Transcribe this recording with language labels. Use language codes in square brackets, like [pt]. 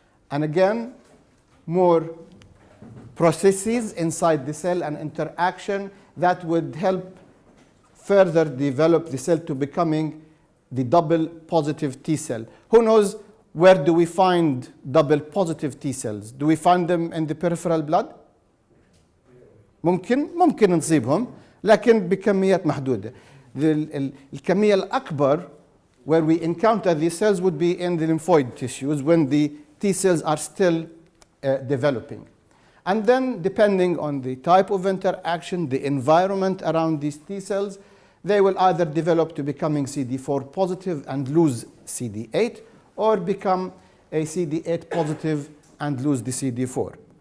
[en] And again, more processes inside the cell and interaction that would help further develop the cell to becoming the double positive T cell. Who knows where do we find double positive T cells? Do we find them in the peripheral blood? [ar] ممكن نصيبهم لكن بكميات محدودة. الكمية الأكبر [en] where we encounter these cells would be in the lymphoid tissues when the T cells are still developing. And then depending on the type of interaction, the environment around these T cells, they will either develop to becoming CD4 positive and lose CD8, or become a CD8 positive and lose the CD4.